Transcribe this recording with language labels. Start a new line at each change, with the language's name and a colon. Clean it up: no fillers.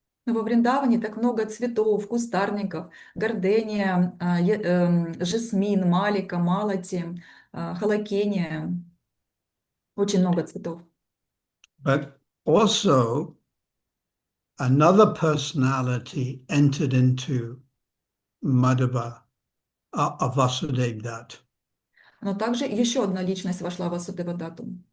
Russian: Но во Вриндаване так много цветов, кустарников, гордения, жасмин, малика, малати, халакения. Очень много цветов.
English: But also, another personality entered into Madhava, Vasudeva Dutt.
Russian: Но также еще одна личность вошла в Васудевадатту.